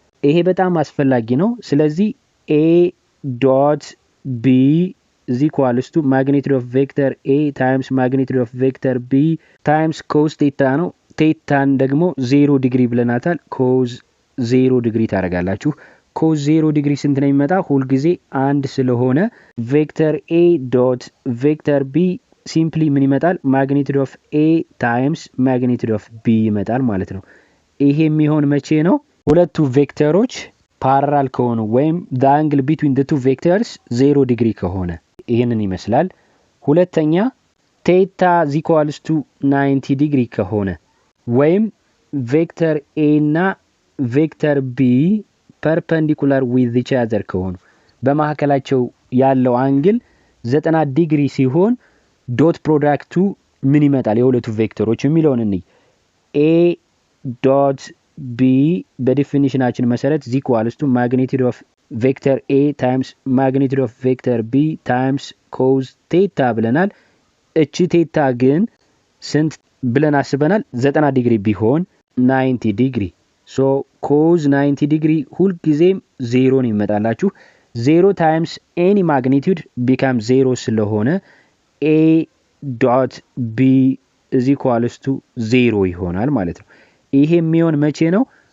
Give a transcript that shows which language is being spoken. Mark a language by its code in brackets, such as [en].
[am] ይሄ በጣም አስፈላጊ ነው። ስለዚህ [en] a dot b is equal to magnitude of vector a times magnitude of vector b times cos theta [am] ነው። ቴታን ደግሞ 0 ዲግሪ ብለናታል። cos 0 ዲግሪ ታደርጋላችሁ። cos 0 ዲግሪ ስንት ነው የሚመጣ? ሁል ጊዜ አንድ ስለሆነ vector a dot vector b ሲምፕሊ ምን ይመጣል? [en] magnitude of a times magnitude of b [am] ይመጣል ማለት ነው። ይሄ የሚሆን መቼ ነው? ሁለቱ ቬክተሮች ፓራላል ከሆኑ ወይም [en] the angle between the two vectors [am] 0 ዲግሪ ከሆነ ይሄንን ይመስላል። ሁለተኛ [en] theta is equal to [am] 90 ዲግሪ ከሆነ ወይም ቬክተር a እና ቬክተር b [en] perpendicular with each other [am] ከሆኑ በመሐከላቸው ያለው አንግል 90 ዲግሪ ሲሆን ዶት ፕሮዳክቱ ምን ይመጣል? የሁለቱ ቬክተሮች የሚለውን እንይ። a dot b በዲፊኒሽናችን መሰረት [en] is equal to magnitude of vector a times magnitude of vector b times cos theta [am] ብለናል። እቺ ቴታ ግን ስንት ብለን አስበናል? 90 ዲግሪ ቢሆን 90 ዲግሪ so cos 90 ዲግሪ ሁል ጊዜም 0 ነው ይመጣላችሁ። [en] 0 times any magnitude become 0 [am] ስለሆነ [en] a dot b is equal to 0 [am] ይሆናል ማለት ነው። ይሄ የሚሆን መቼ ነው?